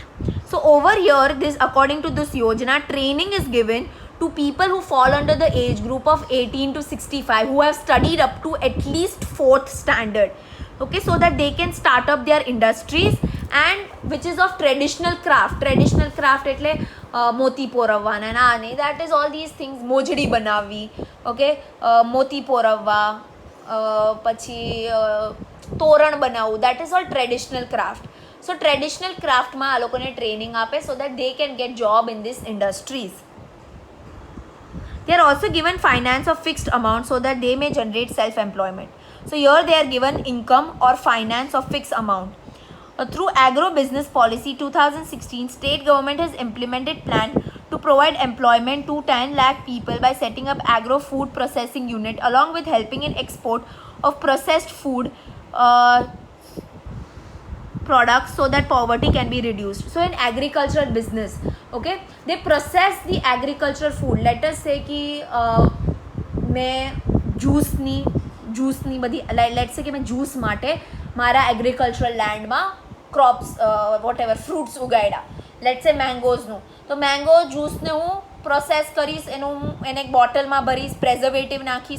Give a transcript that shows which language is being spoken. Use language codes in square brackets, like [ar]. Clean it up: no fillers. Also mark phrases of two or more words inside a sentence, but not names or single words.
[en] So over here, this according to this Yojana, training is given to people who fall under the age group of 18 to 65 who have studied up to at least 4th standard, okay, so that they can start up their industries and which is of traditional craft [gu] એટલે મોતી પોરવવાના ના નહીં, [en] that is all these things, [gu] મોજડી બનાવવી, okay, મોતી પોરવવા, પછી તોરણ બનાવવું, [en] that is all traditional craft. So traditional craft [gu] માં આ લોકોને ટ્રેનિંગ આપે [en] so that they can get job in these industries. They are also given finance of fixed amount so that they may generate self-employment. So here they are given income or finance of fixed amount. Through agro business policy 2016, state government has implemented plan to provide employment to 10 lakh people by setting up agro food processing unit along with helping in export of processed food products so that poverty can be reduced. So in agricultural business, okay, they process the agricultural food. Let us say [hi] कि मैं [gu] જ્યુસની બધી [en] let's say [gu] કે मैं જ્યુસ માટે મારા એગ્રીકલ્ચરલ લેન્ડમાં ક્રોપ્સ [en] whatever fruits [gu] ઉગાડ્યા, [en] let's say [gu] મેંગોઝનું, તો મેંગો જ્યુસને હું પ્રોસેસ કરીશ, એને એક બોટલમાં ભરીશ, પ્રેઝર્વેટિવ નાખીશ.